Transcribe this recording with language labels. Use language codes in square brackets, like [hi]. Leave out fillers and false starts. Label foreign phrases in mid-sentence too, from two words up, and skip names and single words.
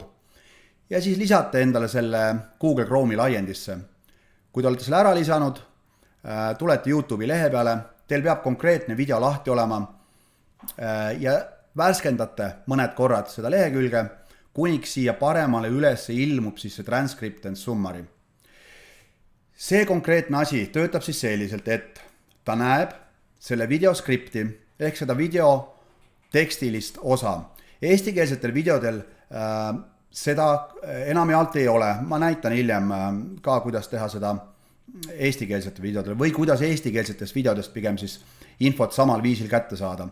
[et] Ja siis lisate endale selle Google Chrome'i laiendisse. Kui te olete selle ära lisanud, tulete YouTube'i lehe peale, teil peab konkreetne video lahti olema ja värskendate mõned korrad seda lehekülge, kuniks siia paremale üles ilmub siis see [en] transcript and summary. [et] See konkreetne asi töötab siis selliselt, et ta näeb selle videoskripti ehk seda video tekstilist osa. Eestikeelsetel videodel seda enamjaolt ei ole. Ma näitan hiljem ka, kuidas teha seda eestikeelsetel videodel või kuidas eestikeelsetest videodest pigem siis infot samal viisil kätte saada.